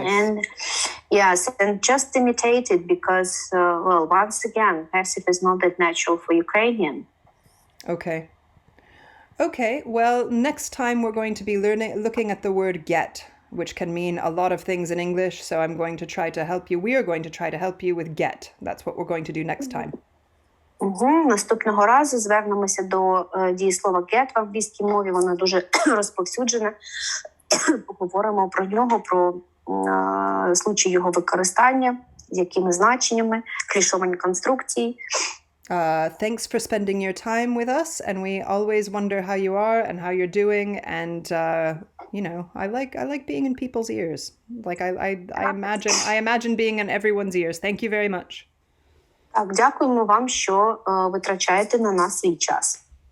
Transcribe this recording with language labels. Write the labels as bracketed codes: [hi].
[en] And yes, and just imitate it because, well, once again, passive is not that natural for Ukrainian. Okay. Okay, well, next time we're going to be looking at the word get, which can mean a lot of things in English. So I'm going to try to help you. We are going to try to help you with get. That's what we're going to do next time. [uk] Наступного разу звернемося до дієслова get в англійській мові. Воно дуже розповсюджене. Поговоримо про нього, про случаї його використання, з якими значеннями, клішовані конструкції. [en] Thanks for spending your time with us, and we always wonder how you are and how you're doing. And you know, I like being in people's ears. Like I imagine being in everyone's ears. Thank you very much. [uk] Так, дякуємо вам, що витрачаєте на нас свій час.